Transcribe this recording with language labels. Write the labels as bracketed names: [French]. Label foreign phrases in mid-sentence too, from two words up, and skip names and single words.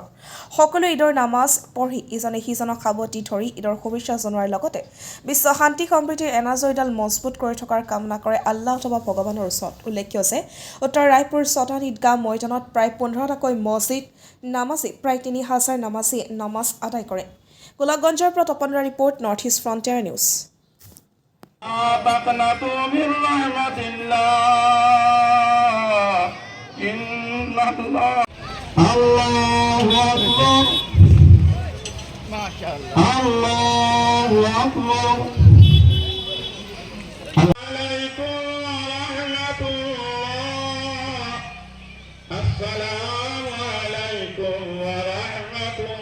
[Assamese] সকলো ঈদৰ নামাজ পঢ়ি ইজনে সিজনক সাৱটি ধৰি ঈদৰ শুভেচ্ছা জনোৱাৰ লগতে বিশ্ব শান্তি সম্প্ৰীতিৰ এনাজৰীডাল মজবুত কৰি থকাৰ কামনা কৰে আল্লাহ অথবা ভগৱানৰ ওচৰত। উল্লেখ্য যে উত্তৰ ৰায়পুৰ চটান ঈদগাহ ময়দানত প্ৰায় 15টাকৈ মছজিদ নামাজী প্ৰায় 3000 নামাজীয়ে নামাজ আদায় কৰে। গোলকগঞ্জৰ পৰা তপনৰ ৰিপৰ্ট, নৰ্থ ইষ্ট ফ্ৰণ্টিয়াৰ নিউজ। [Arabic] تقنطوا من رحمة الله إن الله أكبر ما شاء الله الله أكبر عليكم ورحمة الله السلام عليكم ورحمة